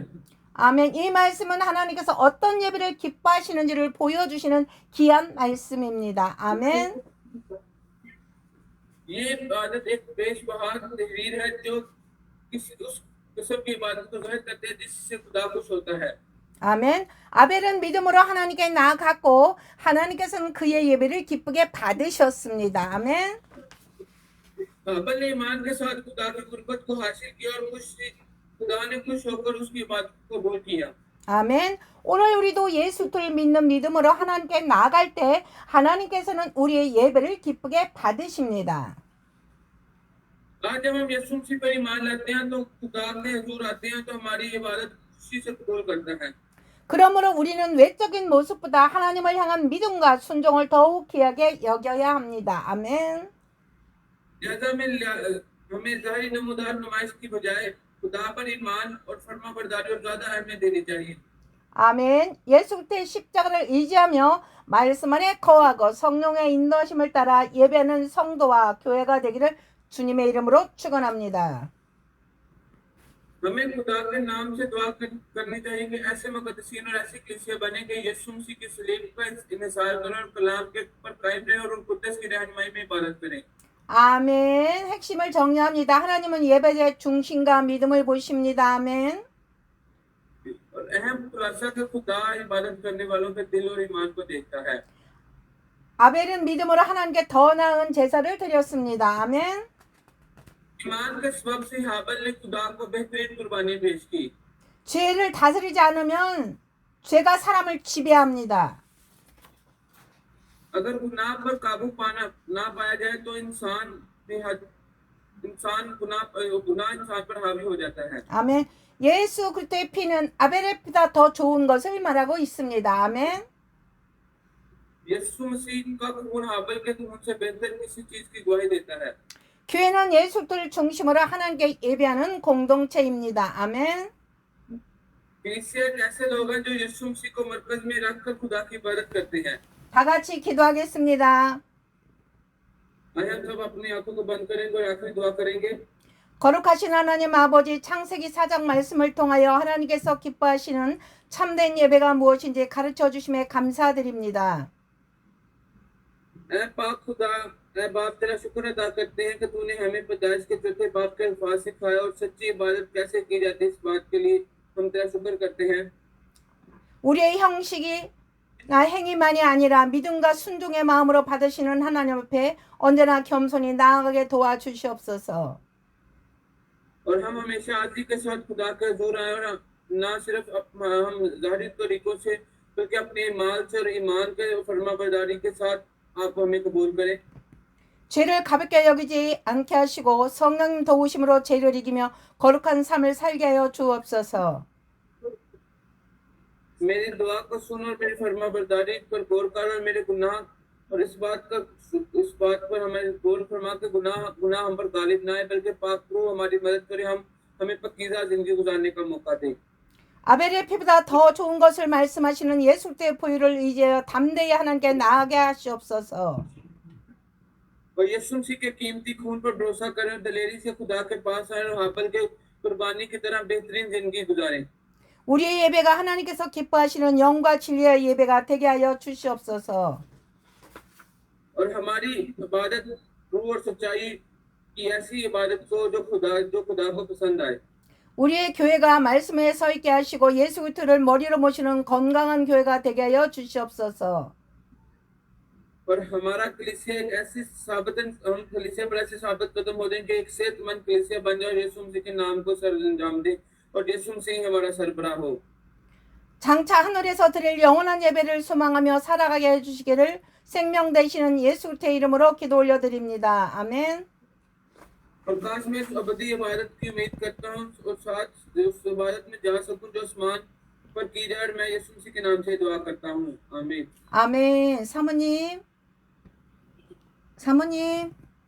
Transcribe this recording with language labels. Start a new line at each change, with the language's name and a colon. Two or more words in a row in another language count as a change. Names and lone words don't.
Korean: 아멘. 이 말씀은 하나님께서 어떤 예배를 기뻐하시는지를 보여주시는 귀한 말씀입니다. 아멘.
Urdu: یہ عبادت ایک بیش بہا تحریر ہے جو اس قسم کی عبادت کو ظاہر کرتے ہیں جس سے خدا خوش ہوتا ہے.
Korean: 아멘. 아벨은 믿음으로 하나님께 나아갔고 하나님께서는 그의 예배를 기쁘게 받으셨습니다. 아멘.
Urdu: ہابیل نے ایمان کے ساتھ خدا کی قربت کو حاصل کیا اور خدا نے خوش ہو کر اس کی عبادت کو قبول کیا.
Korean: 아멘. 오늘 우리도 예수를 믿는 믿음으로 하나님께 나아갈 때 하나님께서는 우리의 예배를 기쁘게 받으십니다.
Urdu: آج جب ہم یسوع مسیح پر ایمان لاتے ہیں تو خدا کے حضور آتے ہیں تو ہماری عبادت خوشی سے قبول کرتا ہے.
Korean: 그러므로 우리는 외적인 모습보다 하나님을 향한 믿음과 순종을 더욱 귀하게 여겨야 합니다. 아멘.
Urdu: لہٰذا ہمیں ظاہری نمودار نمائش کی بجائے خدا پر ایمان اور فرمانبرداری اور زیادہ اہمیت دینی چاہیے.
Korean: 아멘. 예수 그리스도의 십자가를 의지하며 말씀 안에 거하고 성령의 인도하심을 따라 예배하는 성도와 교회가 되기를 주님의 이름으로 축원합니다.
Urdu: ہمیں خدا کے نام سے دعا کرنی چاہیے کہ ایسے مقدسین اور ایسی کلیسیا بنے کہ یسوع مسیح کی صلیب کا انحصار کریں اور کلام کے پر قائم رہیں اور ان قدس کی رہنمائی میں عبادت کریں.
Korean: 아멘. 핵심을 정리합니다. 하나님은 예배자의 중심과 믿음을 보십니다. 아멘.
Urdu: اور اہم خلاصہ کہ خدا عبادت کرنے والوں کے دل اور ایمان کو دیکھتا ہے.
Korean: 아벨은 믿음으로 하나님께 더 나은 제사를 드렸습니다. 아멘.
Urdu: ایمان کے سبب سے ہابیل نے خدا کو بہترین قربانی پیش کی.
Korean: 죄를 다스리지 않으면 죄가 사람을 지배합니다.
Urdu: اگر گناہ پر قابو پانا نہ پایا جائے تو گناہ انسان پر حاوی ہو جاتا ہے.
Korean: 아멘. 예수 그리스도의 피는 아벨의 피보다 더 좋은 것을 말하고 있습니다. 아멘.
Urdu: یسوع مسیح کا خون ہابیل کے خون سے بہتر کسی چیز کی گواہی دیتا ہے.
Korean: 교회는 예수 그리스도를 중심으로 하나님께 예배하는 공동체입니다. 아멘.
Urdu: کلیسیا ایک ایسے لوگ ہیں جو یسوع مسیح کو مرکز میں رکھ کر خدا کی عبادت کرتے ہیں.
Korean: 다 같이 기도하겠습니다.
Urdu: آئیے ہم سب اپنی آنکھوں کو بند کریں گے اور آخری دعا کریں گے.
Korean: 거룩하신 하나님 아버지, 창세기 4장 말씀을 통하여 하나님께서 기뻐하시는 참된 예배가 무엇인지 가르쳐 주심에 감사드립니다.
Urdu: اے پاک خدا، اے باپ تیرا شکر ادا کرتے ہیں کہ تو نے ہمیں پیدائش کے چوتھے باب کے الفاظ سکھایا اور سچی عبادت کیسے کی جاتی ہے، اس بات کے لیے ہم تیرا شکر کرتے ہیں.
Korean: 우리의 형식이나 행위만이 아니라 믿음과 순종의 마음으로 받으시는 하나님 앞에 언제나 겸손히 나아가게 도와주시옵소서.
Urdu: اور ہم ہمیشہ آدی کے ساتھ خدا کے حضور آئے اور نہ صرف ہم ظاہری طریقوں سے بلکہ اپنے مال سے اور ایمان کے فرمانبرداری کے ساتھ آپ ہمیں قبول کریں.
Korean: 죄를 가볍게 여기지 않게 하시고 성령 도우심으로 죄를 이기며 거룩한 삶을 살게 하여 주옵소서.
Urdu: میری دعا کو سن اور میری فرمانبرداری پر غور کر اور میرے گناہ اور اس بات پر ہمیں غور فرما کے گناہ ہم پر غالب نہ آئے، بلکہ پاک روح ہماری مدد کرے، ہمیں پاکیزہ زندگی گزارنے کا موقع دے.
Korean: 아벨의 피보다 더 좋은 것을 말씀하시는 예수 그리스도의 보혈을 의지하여 담대히 하나님께 나아가게 하시옵소서.
Urdu: اور یسوع مسیح کے قیمتی خون پر بھروسہ کریں اور دلیری سے خدا کے پاس آئے اور ہابیل کے قربانی کی طرح بہترین زندگی گزاریں.
Korean: 우리의 예배가 하나님께서 기뻐하시는 영과 진리의 예배가 되게 하여 주시옵소서.
Urdu: اور ہماری عبادت روح اور سچائی کی ایسی عبادت کو جو خدا کو پسند آئے.
Korean: 우리의 교회가 말씀에 서 있게 하시고 예수 그리스도를 머리로 모시는 건강한 교회가 되게 하여 주시옵소서.
Urdu: اور ہمارا کلیسیا ایک ایسی ہم کلیسیا پر ایسے ثابت قدم ہو جائیں کہ ایک صحت مند کلیسیا بن جائے، یسوع مسیح کے نام کو سر انجام دے اور یسوع مسیح ہمارا سربراہ ہو.
Korean: 장차 하늘에서 드릴 영원한 예배를 소망하며 살아가게 해주시기를 생명 되시는 예수 그리스도의 이름으로 기도 올려드립니다. 아멘.
Urdu: اور کاش میں اس ابدی عبادت کی امید کرتا ہوں اور ساتھ اس عبادت میں جا سکوں جو آسمان پر کی جائے، اور میں یسوع مسیح کے نام سے دعا کرتا ہوں. आमीन।
Korean: 아멘. 사모님.